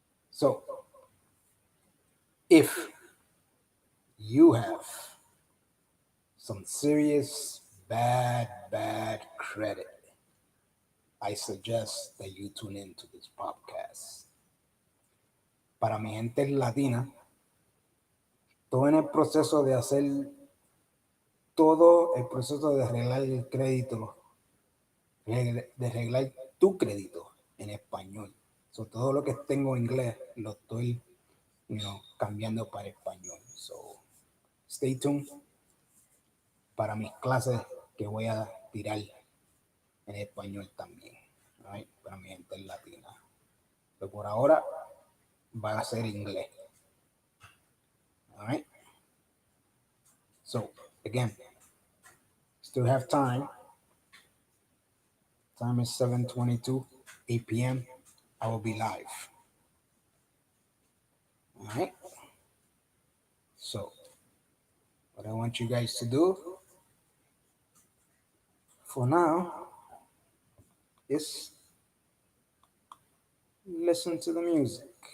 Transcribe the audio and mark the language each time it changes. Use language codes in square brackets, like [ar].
[en] So, if you have some serious bad credit, I suggest that you tune into this podcast. [es] Para mi gente latina, todo en el proceso de hacer todo el proceso de arreglar el crédito, de arreglar tu crédito en español. So, todo lo que tengo en inglés lo estoy cambiando para español. So, [en] stay tuned [es] para mis clases que voy a tirar en español también, right? Para mi gente latina. Pero por ahora va a ser inglés. [en] All right? So, again, still have time. Time is 7:22, 8 p.m. I will be live. All right? So, what I want you guys to do for now is listen to the music.